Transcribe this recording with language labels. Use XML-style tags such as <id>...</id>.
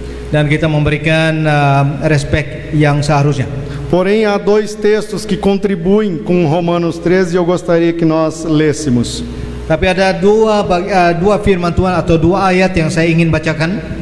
<id>dan kita memberikan respek yang seharusnya.</id> <pt>Porém, há dois textos que contribuem com Romanos 13 e eu gostaria que nós lêssemos.</pt> <id>Tapi ada dua firman Tuhan atau dua ayat yang saya ingin bacakan.</id>